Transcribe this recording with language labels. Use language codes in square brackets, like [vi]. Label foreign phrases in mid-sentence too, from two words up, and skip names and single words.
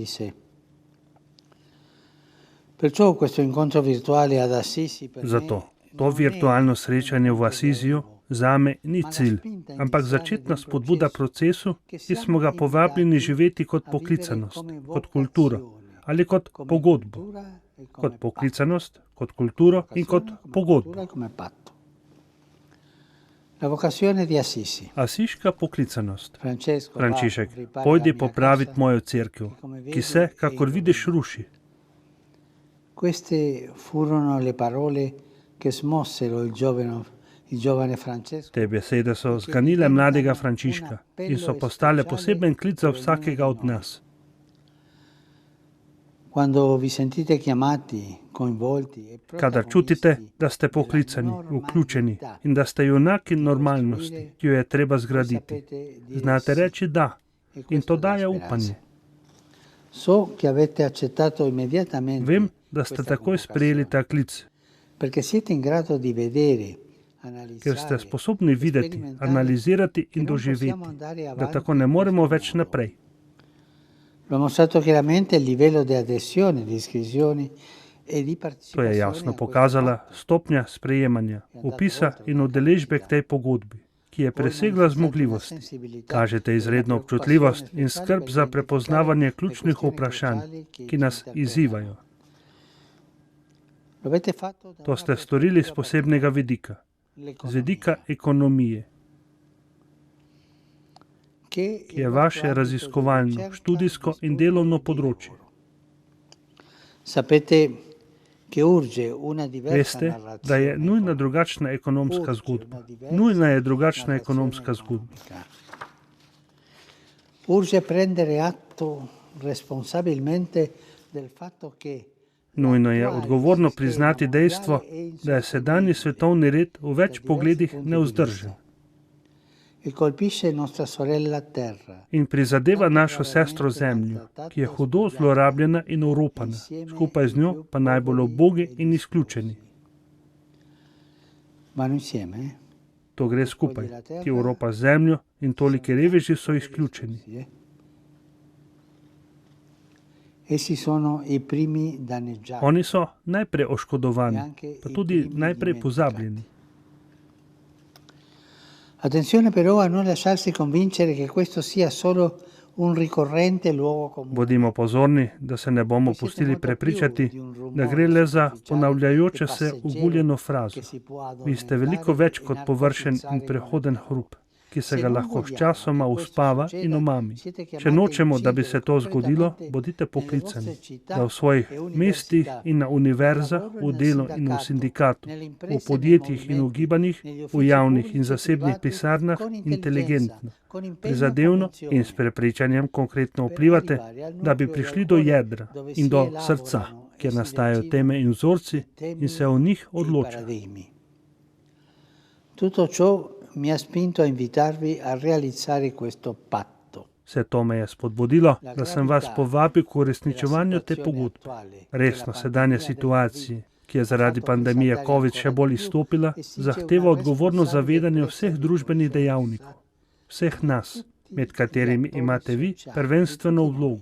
[sl] Zato to virtualno srečanje v Asiziju zame ni cilj, ampak začetna spodbuda procesu, ki smo ga povabljeni živeti kot poklicanost, kot kulturo ali kot pogodbo, kot poklicanost, kot kulturo in kot pogodbo. Asiška poklicanost. Frančišek, pojdi popraviti mojo cerkev, ki se, kakor vidiš, ruši. [it] Queste furono le parole che smossero il giovane Francesco. [sl] Te besede so zganile mladega Frančiška in so postale poseben klic za vsakega od nas. [it] Quando vi sentite chiamati, coinvolti, [sl] Kadar čutite, da ste poklicani, vključeni in da ste junaki normalnosti, ki jo je treba zgraditi, znate reči da in to daje upanje. [it] So che avete accettato immediatamente. [sl] Vem, da ste takoj sprejeli ta klic, [it] Perché siete in grado di vedere, [sl] ker ste sposobni videti, analizirati in doživeti, da tako ne moremo več naprej. [it] Lo ha mostrato chiaramente il livello di adesione, di iscrizioni e di [sl] To je [it] partecipazione. [sl] jasno pokazala stopnja sprejemanja, upisa in udeležbe k tej pogodbi, ki je presegla zmogljivosti. Kažete izredno občutljivost in skrb za prepoznavanje ključnih vprašanj, ki nas izzivajo. To ste storili z posebnega vidika, z vidika ekonomije, ki je vaše raziskovalno, študijsko in delovno področje. Veste, da je nujna drugačna ekonomska zgodba. Nujna je drugačna ekonomska zgodba. [it] Urge prendere atto responsabilmente del fatto che [sl] Nujno je odgovorno priznati dejstvo, da je sedanji svetovni red v več pogledih nevzdržen [it] colpisce nostra sorella terra. [sl] in prizadeva našo sestro Zemljo, ki je hudo zlorabljena in oropana, skupaj z njo pa najbolj ubogi in izključeni. [it] Vanno insieme, eh? [sl] To gre skupaj, ki oropa Zemljo in toliki reveži so izključeni. [it] Essi sono i primi danneggiati. [sl] Oni so najprej oškodovani, pa tudi najprej pozabljeni. [it] Attenzione però a non lasciarsi convincere che questo sia solo un ricorrente luogo comune. [sl] Bodimo pozorni, da se ne bomo pustili prepričati, da gre le za ponavljajoče se uguljeno frazo. Vi ste veliko več kot površen in prehoden hrup, ki se ga lahko sčasoma uspava in omami. Če nočemo, da bi se to zgodilo, bodite poklicani, da v svojih mestih in na univerzah, v delu in v sindikatu, v podjetjih in v gibanjih, v javnih in zasebnih pisarnah inteligentno, prizadevno in s prepričanjem konkretno vplivate, da bi prišli do jedra in do srca, kjer nastajajo teme in vzorci in se o njih odloča. [it] Tutto ciò mi ha spinto a invitarvi a realizzare questo patto. [sl] Vse to me je spodbudilo, da sem vas povabil k uresničevanju te pogodbe. Resno sedanje situacije, ki je zaradi pandemije COVID še bolj izstopila, zahteva odgovorno zavedanje vseh družbenih dejavnikov, vseh nas, med katerimi imate vi prvenstveno vlogo.